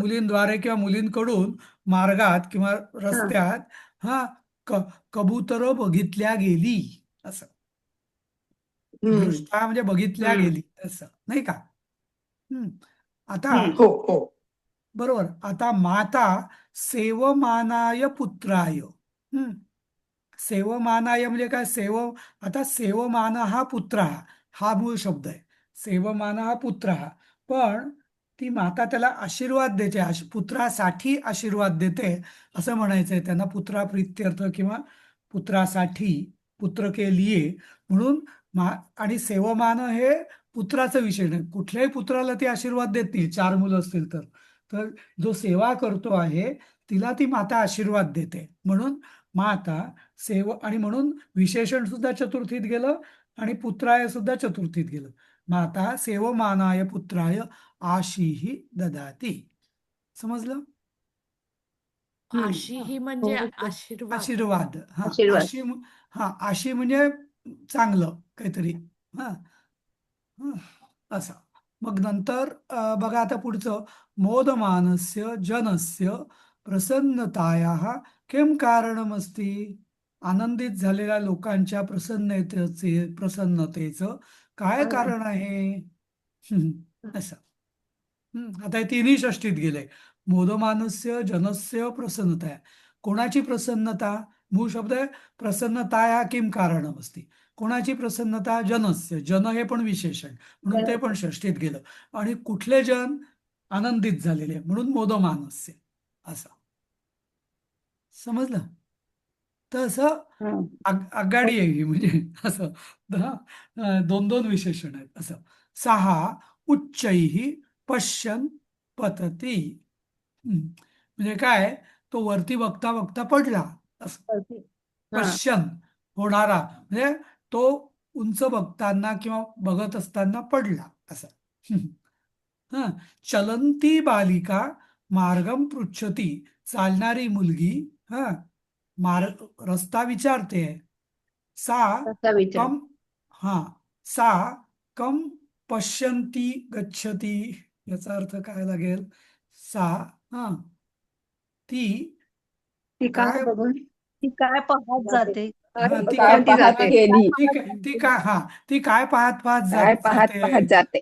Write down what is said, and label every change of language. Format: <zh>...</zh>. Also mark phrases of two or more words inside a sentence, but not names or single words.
<mr>मुलींद्वारे किंवा मुलींकडून मार्गात किंवा हा रस्त्यात हा कबुतरं बघितल्या गेली असं. दृष्टा म्हणजे बघितल्या हम्म गेली असं, नाही का. हम्म. आता हो हो. बरोबर, आता</mr> <sa>माता सेवमानाय पुत्राय.</sa> <mr>सेवमानाय म्हणजे काय, आता सेवमान हा पुत्र हा मूळ शब्द आहे. सेवमान हा पुत्र पण ती माता त्याला आशीर्वाद देते, पुत्रासाठी आशीर्वाद देते असं म्हणायचंय त्यांना. पुत्राप्रीत्यर्थ किंवा पुत्रासाठी,</mr> <hi>पुत्र के लिए</hi> <mr>म्हणून. आणि सेवमान हे पुत्राचं विषय नाही, कुठल्याही पुत्राला ती आशीर्वाद देत नाही, 4 मुलं असतील तर जो सेवा करतो आहे तिला ती माता आशीर्वाद देते. म्हणून माता आणि म्हणून विशेषण सुद्धा चतुर्थीत गेलं आणि पुत्राय सुद्धा चतुर्थीत गेलं.</mr> <sa>माता सेवमानाय पुत्राय आशीही ददाती.</sa> <mr>समजलं. आशी ही म्हणजे आशीर्वाद. आशीर्वाद. हा आशीर्वाद. आशी म्हणजे चांगलं काहीतरी. हा हं, असं. मग नंतर बघा आता पुढचं,</mr> <sa>मोदमानस्य जनस्य प्रसन्नतायाः किं कारणमस्ति.</sa> <mr>आनंदित झालेल्या लोकांच्या प्रसन्नतेचं काय कारण आहे. हं, असं. आता हे तिन्ही षष्टीत गेले.</mr> <sa>मोदमानस्य जनस्य प्रसन्नता.</sa> <mr>कोणाची प्रसन्नता. मूळ शब्द आहे</mr> <sa>प्रसन्नताया किम कारणमस्ति.</sa> <mr>कोणाची प्रसन्नता. जनस्य. जन हे पण विशेषण म्हणून ते पण षष्टीत गेलं. आणि कुठले जन. आनंदित झालेले म्हणून मोदमानस्य. असं समजलं. तर असं आगगाडी आहे ही, म्हणजे असं दोन दोन विशेषण आहेत.</mr> <sa>असं सहा उच्चैः पश्यन् पतति.</sa> <mr>म्हणजे काय, तो वरती बघता बघता पडला. असं पश्यन होणारा म्हणजे तो उंच बघताना किंवा बघत असताना पडला. असं.</mr> <sa>हा चलंती बालिका मार्गम पृच्छती.</sa> <mr>चालणारी मुलगी रस्ता विचारते. सा असा विचार.</mr> <sa>कम सा कम पश्यंती गच्छती.</sa> <mr>याचा अर्थ काय लागेल. सा ती ती काय काय बघून ती काय पाहत जाते. ती काय काय पाहत जाते. गेली. ती काय पाहत पाहत काय पाहत पाहत जाते.</mr>